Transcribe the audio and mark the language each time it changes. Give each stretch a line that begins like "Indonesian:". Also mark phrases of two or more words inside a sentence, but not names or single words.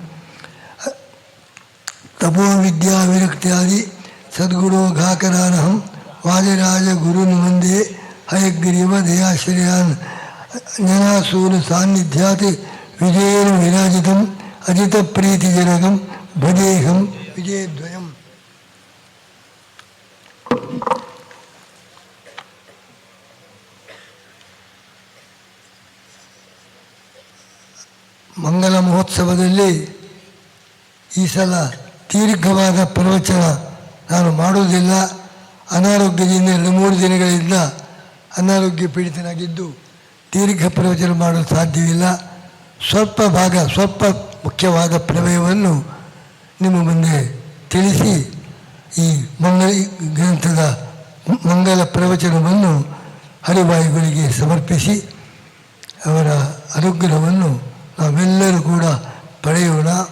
Sanskrit: ತಪೋ ವಿದ್ಯಾ ವಿರಕ್ತ್ಯಾದಿ ಸದ್ಗುರೋ ಘಾಕರಾನಹಂ ವಾದಿರಾಜ ಗುರುನ್ ವಂದೇ ಹಯಗ್ರೀವ ದಯಾಶ್ರಯಾನ್ ಜ್ಞಾನಾಸೂನು ಸಾನ್ನಿಧ್ಯಾತ್ ವಿಜಯೇನ ವಿರಾಜಿತಂ ಅಜಿತ ಪ್ರೀತಿಜನಕಂ ಭಜೇಹಂ ವಿಜಯದ್ವಯಂ.
Kannada: ಮಂಗಲ ಮಹೋತ್ಸವದಲ್ಲಿ ಈ ಸಲ ದೀರ್ಘವಾದ ಪ್ರವಚನ ನಾನು ಮಾಡುವುದಿಲ್ಲ. ಅನಾರೋಗ್ಯದಿಂದ 2-3 ದಿನಗಳಿಂದ ಅನಾರೋಗ್ಯ ಪೀಡಿತನಾಗಿದ್ದು ದೀರ್ಘ ಪ್ರವಚನ ಮಾಡಲು ಸಾಧ್ಯವಿಲ್ಲ. ಸ್ವಲ್ಪ ಮುಖ್ಯವಾದ ಪ್ರಮೇಯವನ್ನು ನಿಮ್ಮ ಮುಂದೆ ತಿಳಿಸಿ ಈ ಗ್ರಂಥದ ಮಂಗಲ ಪ್ರವಚನವನ್ನು ಹರಿವಾಯುಗಳಿಗೆ ಸಮರ್ಪಿಸಿ ಅವರ ಅನುಗ್ರಹವನ್ನು ನಾವೆಲ್ಲರೂ ಕೂಡ ಪಡೆಯೋಣ.